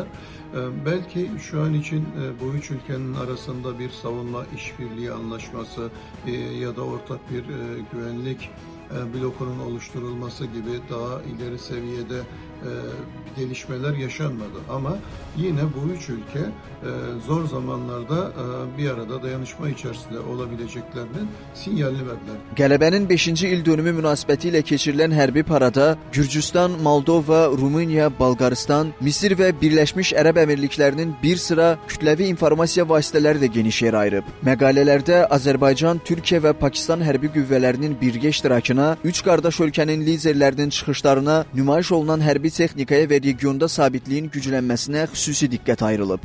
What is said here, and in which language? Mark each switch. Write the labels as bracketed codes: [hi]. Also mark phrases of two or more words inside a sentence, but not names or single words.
[tr] Belki şu an için bu üç ülkenin arasında bir savunma işbirliği anlaşması ya da ortak bir güvenlik blokunun oluşturulması gibi daha ileri seviyede gelişmeler yaşanmadı. Ama yine bu üç ülke zor zamanlarda bir arada dayanışma içerisinde olabileceklerinin sinyalini verdiler. [az] Qələbənin 5-ci il dönümü münasibətilə keçirilən hərbi parada Gürcüstan, Moldova, Rumıniya, Balqaristan, Misir və Birləşmiş Ərəb Əmirliklərinin bir sıra kütləvi informasiya vasitələri də geniş yer ayırıb. Məqalələrdə Azərbaycan, Türkiyə və Pakistan hərbi qüvvələrinin birgə iştirakına, üç qardaş ölkənin liderlərinin çıxışlarına, nümayiş olunan hərbi texnikaya və regionda sabitliyin güclənməsinə xüsusi diqqət ayrılıb.